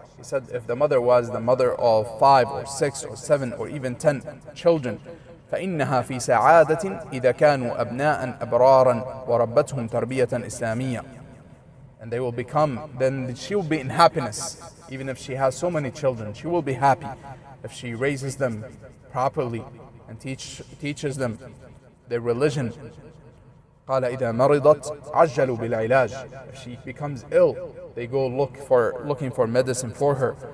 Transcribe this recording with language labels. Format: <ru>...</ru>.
<en>He said, if the mother was the mother of 5 or 6 or 7 or even 10 children,</en> <ar>فإنها في سعادة إذا كانوا أبناء أبرارا وربتهم تربية إسلامية.</ar> <en>And they will become, then she will be in happiness. Even if she has so many children, she will be happy if she raises them properly and teaches them their religion.</en> <ar>قال إذا مرضت عجلوا بالعلاج.</ar> <en>If she becomes ill, they go looking for medicine for her.</en>